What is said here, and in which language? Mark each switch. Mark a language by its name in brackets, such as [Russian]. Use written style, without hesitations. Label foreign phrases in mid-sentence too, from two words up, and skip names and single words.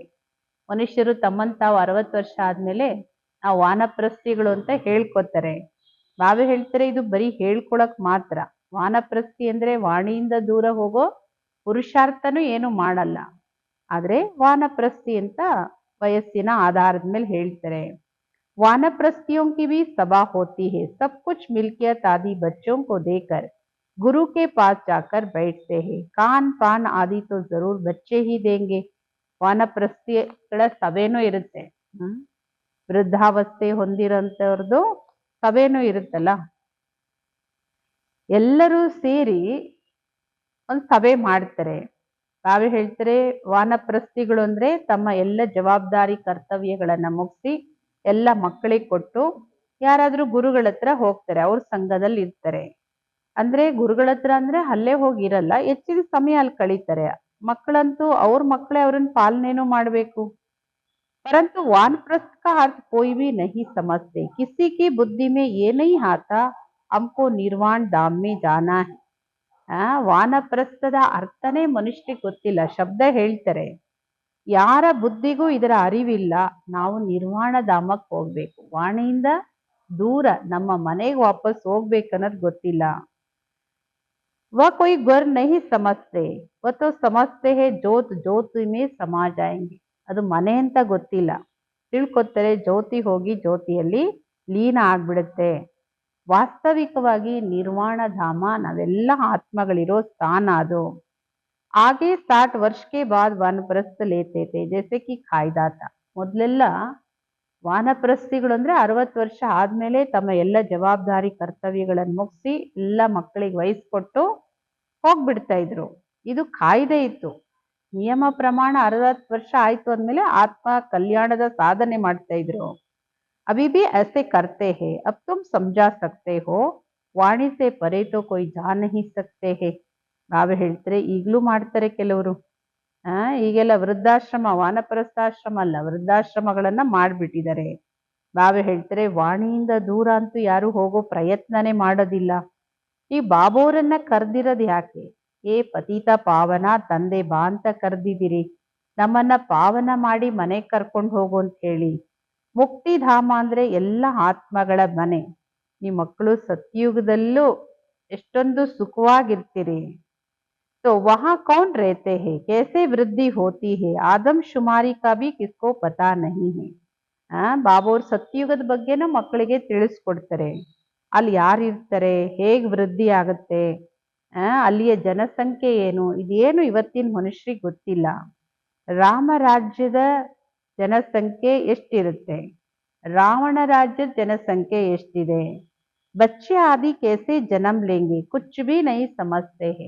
[Kannada] ಮನುಷ್ಯರು ತಮ್ಮನ್ ತಾವು 60 ವರ್ಷ ಆದ್ಮೇಲೆ ನಾವು ವಾನಪ್ರಸ್ಥಿಗಳು ಅಂತ ಹೇಳ್ಕೊತಾರೆ. ಬಾಬಾ ಹೇಳ್ತಾರೆ ಇದು ಬರೀ ಹೇಳ್ಕೊಳಕ್ ಮಾತ್ರ. ವಾನಪ್ರಸ್ಥಿ ಅಂದ್ರೆ ವಾಣಿಯಿಂದ ದೂರ ಹೋಗೋ ಪುರುಷಾರ್ಥನೂ ಏನು ಮಾಡಲ್ಲ, ಆದ್ರೆ ವಾನಪ್ರಸ್ಥಿ ಅಂತ ವಯಸ್ಸಿನ ಆಧಾರದ ಮೇಲೆ ಹೇಳ್ತಾರೆ. [Hindi] वानप्रस्थियों की भी सभा होती है, सब कुछ मिल्कियत आदि बच्चों को देकर गुरु के पास जाकर बैठते हैं. कान पान आदि तो जरूर बच्चे ही देंगे. [Kannada] ವಾನಪ್ರಸ್ಥಿಗಳ ಸಭೆನೂ ಇರುತ್ತೆ, ವೃದ್ಧಾವಸ್ಥೆ ಹೊಂದಿರೋಂಥವ್ರದ್ದು ಸಭೆನೂ ಇರುತ್ತಲ್ಲ, ಎಲ್ಲರೂ ಸೇರಿ ಒಂದು ಸಭೆ ಮಾಡ್ತಾರೆ. ತಾವೇ ಹೇಳ್ತಾರೆ ವಾನಪ್ರಸ್ಥಿಗಳು ಅಂದ್ರೆ ತಮ್ಮ ಎಲ್ಲ ಜವಾಬ್ದಾರಿ ಕರ್ತವ್ಯಗಳನ್ನ ಮುಗಿಸಿ ಎಲ್ಲ ಮಕ್ಕಳಿಗೆ ಕೊಟ್ಟು ಯಾರಾದ್ರೂ ಗುರುಗಳ ಹತ್ರ ಹೋಗ್ತಾರೆ, ಅವ್ರ ಸಂಘದಲ್ಲಿ ಇರ್ತಾರೆ. ಅಂದ್ರೆ ಗುರುಗಳ ಹತ್ರ ಅಂದ್ರೆ ಅಲ್ಲೇ ಹೋಗಿರಲ್ಲ, ಹೆಚ್ಚಿನ ಸಮಯ ಅಲ್ಲಿ ಕಳೀತಾರೆ. ಮಕ್ಕಳಂತೂ ಅವ್ರ ಮಕ್ಕಳೇ ಅವ್ರನ್ನ ಪಾಲನೆನೂ ಮಾಡ್ಬೇಕು. [Hindi] परंतु वानप्रस्थ का अर्थ कोई भी नहीं समझते, किसी की बुद्धि में ये नहीं आता हमको निर्वाण धाम में जाना है. [Kannada] ವಾನಪ್ರಸ್ಥದ ಅರ್ಥನೇ ಮನುಷ್ಯರಿಗೆ ಗೊತ್ತಿಲ್ಲ, ಶಬ್ದ ಹೇಳ್ತಾರೆ, ಯಾರ ಬುದ್ಧಿಗೂ ಇದರ ಅರಿವಿಲ್ಲ, ನಾವು ನಿರ್ವಾಣ ಧಾಮಕ್ಕೆ ಹೋಗ್ಬೇಕು, ವಾಣಿಯಿಂದ ದೂರ ನಮ್ಮ ಮನೆಗೆ ವಾಪಸ್ ಹೋಗ್ಬೇಕನ್ನೋದು ಗೊತ್ತಿಲ್ಲ. [Hindi] वो कोई घर नहीं समझते, वो तो समझते हैं ज्योत ज्योति में समा जाएंगे. [Kannada] ಅದು ಮನೆ ಅಂತ ಗೊತ್ತಿಲ್ಲ, ತಿಳ್ಕೊತಾರೆ ಜ್ಯೋತಿ ಹೋಗಿ ಜ್ಯೋತಿಯಲ್ಲಿ ಲೀನ ಆಗ್ಬಿಡುತ್ತೆ. ವಾಸ್ತವಿಕವಾಗಿ ನಿರ್ವಾಣ ಧಾಮ ನಾವೆಲ್ಲ ಆತ್ಮಗಳಿರೋ ಸ್ಥಾನ ಅದು. [Hindi] आगे 60 वर्ष के बाद वानप्रस्थ लेते थे जैसे कि ಕಾಯ್ದಾತ. [Kannada] ಮೊದಲೆಲ್ಲ ವಾನಪ್ರಸ್ಥಿಗಳು ಅಂದ್ರೆ 60 ವರ್ಷ ಆದ್ಮೇಲೆ ತಮ್ಮ ಎಲ್ಲ ಜವಾಬ್ದಾರಿ ಕರ್ತವ್ಯಗಳನ್ನು ಮುಗಿಸಿ ಎಲ್ಲ ಮಕ್ಕಳಿಗೆ ವಹಿಸ್ಕೊಟ್ಟು ಹೋಗ್ಬಿಡ್ತಾ ಇದ್ರು. ಇದು ಕಾಯ್ದೆ ಇತ್ತು, ನಿಯಮ ಪ್ರಮಾಣ. 60 ವರ್ಷ ಆಯ್ತು ಅಂದ್ಮೇಲೆ ಆತ್ಮ ಕಲ್ಯಾಣದ ಸಾಧನೆ ಮಾಡ್ತಾ ಇದ್ರು. [Hindi] अभी भी ऐसे करते हैं, अब तुम समझा सकते हो, वाणी से परे तो कोई जा नहीं सकते हैं. [Kannada] ಬಾಬಾ ಹೇಳ್ತಾರೆ ಈಗಲೂ ಮಾಡ್ತಾರೆ ಕೆಲವರು. ಈಗೆಲ್ಲ ವೃದ್ಧಾಶ್ರಮ, ವಾನಪ್ರಸ್ಥಾಶ್ರಮ ಅಲ್ಲ, ವೃದ್ಧಾಶ್ರಮಗಳನ್ನ ಮಾಡ್ಬಿಟ್ಟಿದ್ದಾರೆ. ಬಾಬಾ ಹೇಳ್ತಾರೆ ವಾಣಿಯಿಂದ ದೂರ ಅಂತೂ ಯಾರು ಹೋಗೋ ಪ್ರಯತ್ನನೇ ಮಾಡೋದಿಲ್ಲ. ಈ ಬಾಬೋರನ್ನ ಕರ್ದಿರೋದು ಯಾಕೆ? ಏ ಪತಿತ ಪಾವನ ತಂದೆ ಬಾ ಅಂತ ಕರ್ದಿದ್ದೀರಿ, ನಮ್ಮನ್ನ ಪಾವನ ಮಾಡಿ ಮನೆಗೆ ಕರ್ಕೊಂಡು ಹೋಗು ಅಂತ ಹೇಳಿ. ಮುಕ್ತಿಧಾಮ ಅಂದ್ರೆ ಎಲ್ಲ ಆತ್ಮಗಳ ಮನೆ. ನಿಮ್ಮ ಮಕ್ಕಳು ಸತ್ಯುಗದಲ್ಲೂ ಎಷ್ಟೊಂದು ಸುಖವಾಗಿರ್ತೀರಿ. [Hindi] तो वहां कौन रहते हैं, कैसे वृद्धि होती है, आदमशुमारी का भी किसको पता नहीं है. [Kannada] ಬಾಬೋರ್ ಸತ್ಯುಗದ ಬಗ್ಗೆನೂ ಮಕ್ಕಳಿಗೆ ತಿಳಿಸ್ಕೊಡ್ತಾರೆ. ಅಲ್ಲಿ ಯಾರು ಇರ್ತಾರೆ, ಹೇಗ್ ವೃದ್ಧಿ ಆಗುತ್ತೆ, ಅಲ್ಲಿಯ ಜನಸಂಖ್ಯೆ ಏನು, ಇದೇನು ಇವತ್ತಿನ ಮನುಷ್ಯರಿಗೆ ಗೊತ್ತಿಲ್ಲ. ರಾಮ ರಾಜ್ಯದ ಜನಸಂಖ್ಯೆ ಎಷ್ಟಿರುತ್ತೆ, ರಾವಣ ರಾಜ್ಯದ ಜನಸಂಖ್ಯೆ ಎಷ್ಟಿದೆ, [Hindi] बच्चे आदि कैसे जन्म लेंगे कुछ भी नहीं समझते हैं.